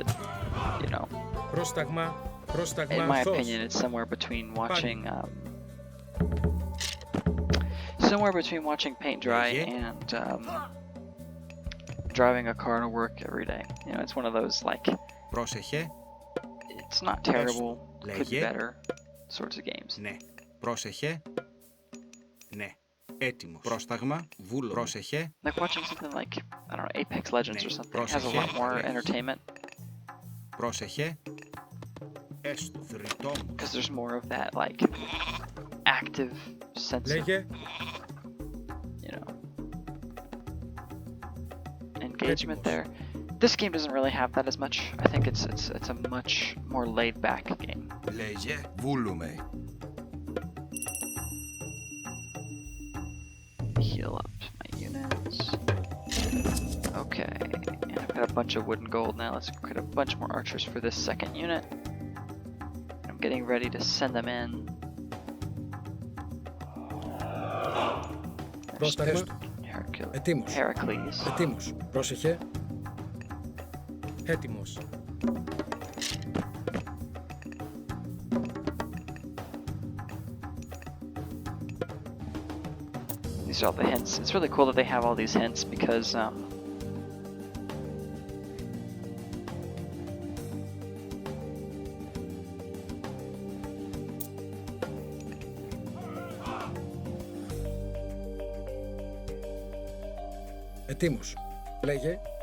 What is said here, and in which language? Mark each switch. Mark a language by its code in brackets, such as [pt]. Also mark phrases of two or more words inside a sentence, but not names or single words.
[en] It, in my opinion, it's somewhere between watching paint dry and driving a car to work every day. It's one of those, like, it's not terrible, could be better sorts of games. [el] Ναι. Πρόσεχε. Ναι. Έτοιμος. Πρόσταγμα. Βούλο. Πρόσεχε. [en] Like watching something like, I don't know, Apex Legends or something. It has a lot more entertainment. [el] Πρόσεχε. Έστω. [en] Because there's more of that, like, active sense of, engagement there. This game doesn't really have that as much. I think it's a much more laid-back game. Heal up my units. Okay, and I've got a bunch of wood and gold now. Let's create a bunch more archers for this second unit. I'm getting ready to send them in. Heracles. [el] Ετοίμος. Πρόσεχε. Έτοιμος. [en] These are all the hints. It's really cool that they have all these hints because [el] Ετοίμος. Λέγε.